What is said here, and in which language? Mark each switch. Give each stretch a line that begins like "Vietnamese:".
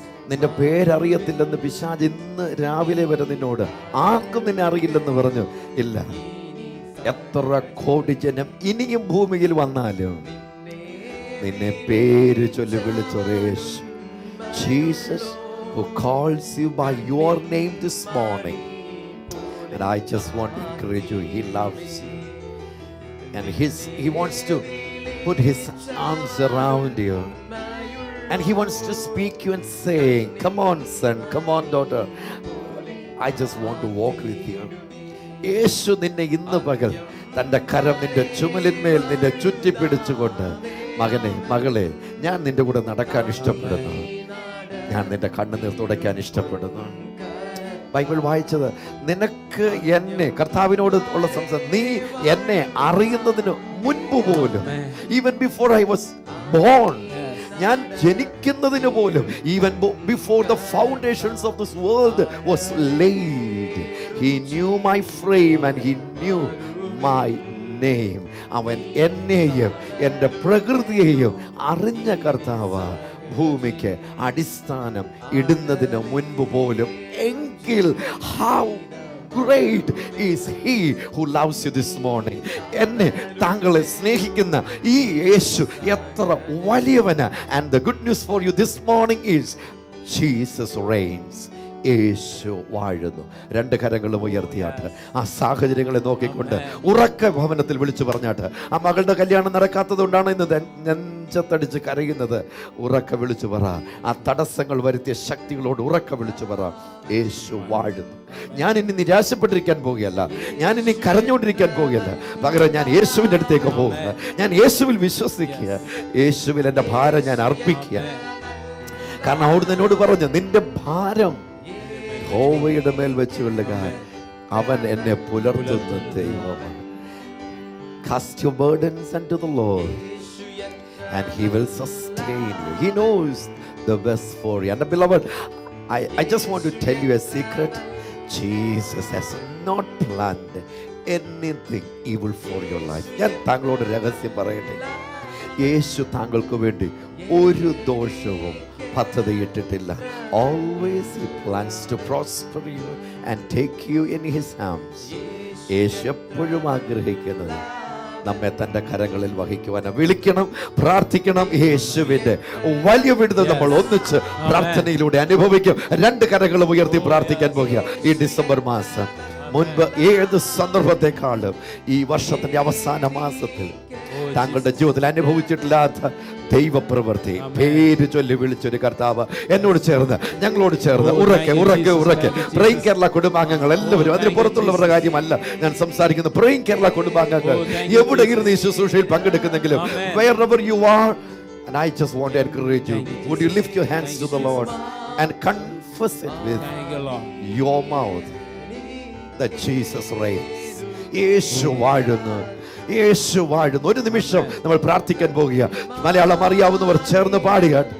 Malayalam: നിന്റെ പേരറിയത്തില്ലെന്ന് പിശാച് ഇന്ന് രാവിലെ വരെ നിന്നോട്, ആർക്കും നിന്നെ അറിയില്ലെന്ന് പറഞ്ഞു. ഇല്ല, എത്ര കോടി ജനം ഇനിയും ഭൂമിയിൽ വന്നാലും നിന്നെ പേര് ചൊല്ലി വിളിച്ചൊരു യേശു, Jesus
English: who calls you by your name this morning. And I just want to encourage you, he loves you. And he wants to put his arms around you. And he wants to speak you and say, come on son, come on daughter, I just want to walk with you.
Malayalam: യേശു നിന്നെ ഇന്ന് പകൽ തൻ്റെ കരം നിന്റെ ചുമലിന്മേൽ നിന്നെ ചുറ്റിപ്പിടിച്ചുകൊണ്ട്, മകനെ മകളെ, ഞാൻ നിന്റെ കൂടെ നടക്കാൻ ഇഷ്ടപ്പെടുന്നു, ഞാൻ നിന്റെ കണ്ണുനീർ തുടയ്ക്കാൻ ഇഷ്ടപ്പെടുന്നു. ബൈബിൾ വായിച്ചത്, നിനക്ക് എന്നെ, കർത്താവിനോട് ഉള്ള സംസാരം, നീ എന്നെ അറിയുന്നതിന് മുൻപ് പോലും,
English: even before I was born,
Malayalam: ഞാൻ ജനിക്കുന്നതിന് പോലും,
English: even before the foundations of this world was laid, he knew my frame and he knew my
Malayalam: എന്നെയും അവൻ എന്നെയും എൻ്റെ പ്രകൃതിയെയും അറിഞ്ഞ കർത്താവ് ഭൂമിക്ക് അടിസ്ഥാനം ഇടുന്നതിന് മുൻപ് പോലും. എങ്കിൽ
English: how great is he who loves you this morning.
Malayalam: എന്നെ താങ്കളെ സ്നേഹിക്കുന്ന ഈ യേശു എത്ര വലിയവന്.
English: And the good news for you this morning is Jesus reigns.
Malayalam: യേശു വാഴുന്നു. രണ്ട് കരങ്ങളും ഉയർത്തിയാട്ട് ആ സാഹചര്യങ്ങളെ നോക്കിക്കൊണ്ട് ഉറക്ക ഭവനത്തിൽ വിളിച്ചു പറഞ്ഞാട്ട്, ആ മകളുടെ കല്യാണം നടക്കാത്തത് കൊണ്ടാണ് ഇന്ന് നെഞ്ചത്തടിച്ച് കരയുന്നത്. ഉറക്ക വിളിച്ചു പറ. ആ തടസ്സങ്ങൾ വരുത്തിയ ശക്തികളോട് ഉറക്ക വിളിച്ചു പറ, യേശു വാഴുന്നു. ഞാൻ ഇനി നിരാശപ്പെട്ടിരിക്കാൻ പോകുകയല്ല, ഞാൻ ഇനി കരഞ്ഞുകൊണ്ടിരിക്കാൻ പോകുകയല്ല. പകരം ഞാൻ യേശുവിൻ്റെ അടുത്തേക്ക് പോകുക. ഞാൻ യേശുവിൽ വിശ്വസിക്കുക, യേശുവിൽ എൻ്റെ ഭാരം ഞാൻ അർപ്പിക്കുക. കാരണം അവിടുന്ന് എന്നോട് പറഞ്ഞു, നിന്റെ ഭാരം യഹോവയുടെ മേൽ വെച്ച് കൊള്ളുക, അവൻ എന്നെ പുലർത്തുന്ന ദൈവമാണ്.
English: Cast your burdens unto the Lord and he will sustain you. He knows the best for you. And beloved, I just want to tell you a secret. Jesus has not planned anything evil for your life.
Malayalam: ഞാൻ താങ്കളോട് രഹസ്യം പറയട്ടെ, യേശു താങ്കൾക്ക് വേണ്ടി ഒരു ദോഷവും പദ്ധതിയിട്ടിട്ടില്ല.
English: Always he plans to prosper you and take you in his arms.
Malayalam: യേശു എപ്പോഴും ആഗ്രഹിക്കുന്നത് നമ്മെ തൻ്റെ കരങ്ങളിൽ വഹിക്കുവാൻ. വിളിക്കണം, പ്രാർത്ഥിക്കണം. യേശുവിൻ്റെ വലിയ വിടുതൽ നമ്മൾ ഒന്നിച്ച് പ്രാർത്ഥനയിലൂടെ അനുഭവിക്കും. രണ്ട് കരങ്ങളും ഉയർത്തി പ്രാർത്ഥിക്കാൻ പോകുക. ഈ ഡിസംബർ മാസം മുൻപ് ഏത് സന്ദർഭത്തെക്കാളും ഈ വർഷത്തിന്റെ അവസാന മാസത്തിൽ താങ്കളുടെ ജീവിതത്തിൽ അനുഭവിച്ചിട്ടില്ലാത്ത ദൈവപ്രവൃത്തി പേര് ചൊല്ലി വിളിച്ചൊരു കർത്താവ് എന്നോട് ചേർന്ന്, ഞങ്ങളോട് ചേർന്ന് ഉറക്കെ ഉറക്കെ ഉറക്കെ പ്രൈം കേരള കുടുംബാംഗങ്ങൾ എല്ലാവരും, അതിന് പുറത്തുള്ളവരുടെ കാര്യമല്ല ഞാൻ സംസാരിക്കുന്നത്. പ്രൈം കേരള കുടുംബാംഗങ്ങൾ എവിടെ ഇരുന്ന് ഈ ശുശ്രൂഷയിൽ പങ്കെടുക്കുന്നെങ്കിലും,
English: wherever you are, and I just want to encourage you, would you lift your hands to the Lord and confess it with your mouth that Jesus reigns.
Malayalam: യേശു വാഴുന്നു, യേശു വാഴുന്നു. ഒരു നിമിഷം നമ്മൾ പ്രാർത്ഥിക്കാൻ പോകുക. മലയാളം അറിയാവുന്നവർ ചേർന്ന് പാടുക.